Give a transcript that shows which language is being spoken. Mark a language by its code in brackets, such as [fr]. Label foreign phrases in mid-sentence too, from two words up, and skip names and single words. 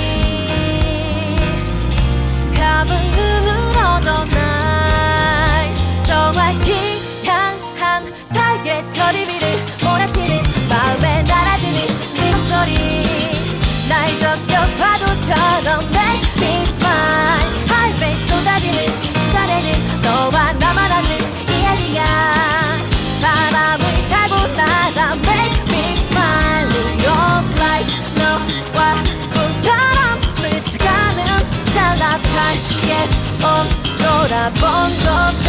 [ko] 감은 눈으로도 날 정확히 향한 타겟 거리비를 몰아치는 마음에 날아드는 네 목소리 날 적셔 파도처럼 [en] make me smile [ko] 하이웨이 쏟아지는 햇살에는 너와 나만 아는 이야기가 바람을 타고 날아 [en] make me smile Ring of light [ko] 너와 꿈처럼 스쳐가는 잘나타게 돌아본 곳